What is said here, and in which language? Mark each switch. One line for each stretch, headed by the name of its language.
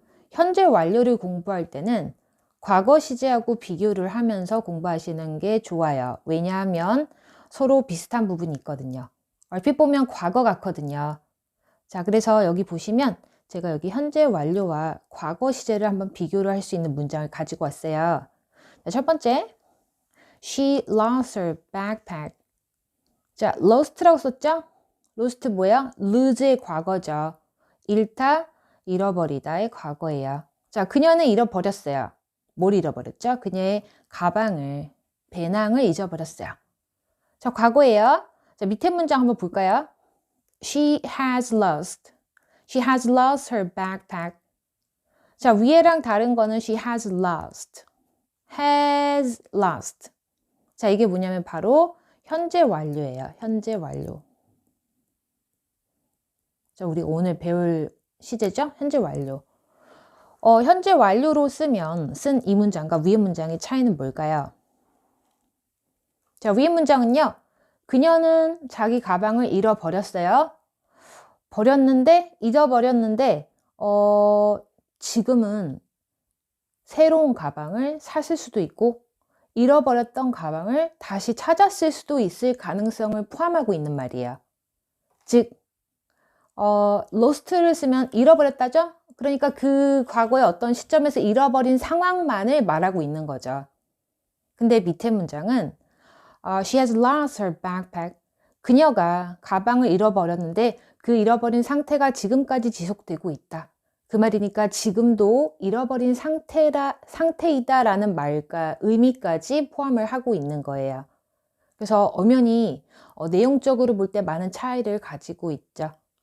Korean: 현재 완료를 공부할 때는 과거 시제하고 비교를 하면서 공부하시는 게 좋아요. 왜냐하면 서로 비슷한 부분이 있거든요. 얼핏 보면 과거 같거든요. 자, 그래서 여기 보시면 제가 여기 현재 완료와 과거 시제를 한번 비교를 할 수 있는 문장을 가지고 왔어요. 자, 첫 번째,
English: She lost her backpack.
Korean: 자, lost라고 썼죠? lost 뭐야? lose의 과거죠. 잃다, 잃어버리다의 과거예요. 자, 그녀는 잃어버렸어요. 뭘 잃어버렸죠? 그녀의 가방을, 배낭을 잊어버렸어요. 자, 과거예요. 자, 밑에 문장 한번 볼까요?
English: She has lost her backpack.
Korean: 자, 위에랑 다른 거는
English: she has lost.
Korean: 자, 이게 뭐냐면 바로 현재 완료예요. 현재 완료. 자, 우리 오늘 배울 시제죠? 현재 완료. 현재 완료로 쓰면 쓴 이 문장과 위의 문장의 차이는 뭘까요? 자, 위의 문장은요. 그녀는 자기 가방을 잃어버렸어요. 잊어버렸는데 지금은 새로운 가방을 샀을 수도 있고 잃어버렸던 가방을 다시 찾았을 수도 있을 가능성을 포함하고 있는 말이에요. 즉, lost를 쓰면 잃어버렸다죠? 그러니까 그 과거의 어떤 시점에서 잃어버린 상황만을 말하고 있는 거죠. 근데 밑에 문장은
English: She has lost her backpack.
Korean: 그녀가 가방을 잃어버렸는데 그 잃어버린 상태가 지금까지 지속되고 있다. 그 말이니까 지금도 잃어버린 상태이다라는 말과 의미까지 포함을 하고 있는 거예요. 그래서 엄연히 내용적으로 볼 때 많은 차이를 가지고 있죠.